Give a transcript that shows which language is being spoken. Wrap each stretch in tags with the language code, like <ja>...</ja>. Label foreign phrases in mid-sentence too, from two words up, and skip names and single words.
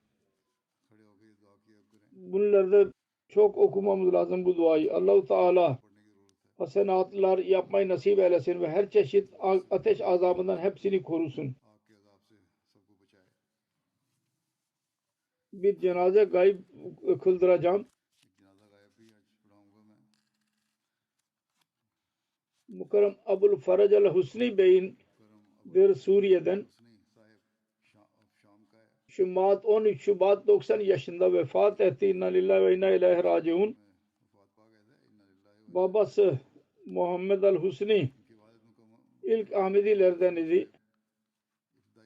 <tr>Bunlarda çok okumamız lazım bu duayı.</tr> <ar>الله تعالى</ar> <tr>hasenatlar yapmayı nasip eylesin ve her çeşit ateş azabından hepsini korusun. Bir cenaze gayb kıldıracağım. Mukarram Abul Faraj al-Husni Bey'in bir Suriye'den Şubat 13 Şubat 90 yaşında vefat etti.</tr> <ar>إنا لله وإنا إليه راجعون.</ar> <tr>Babası Muhammed al-Husni ilk Ahmedilerden idi.</tr>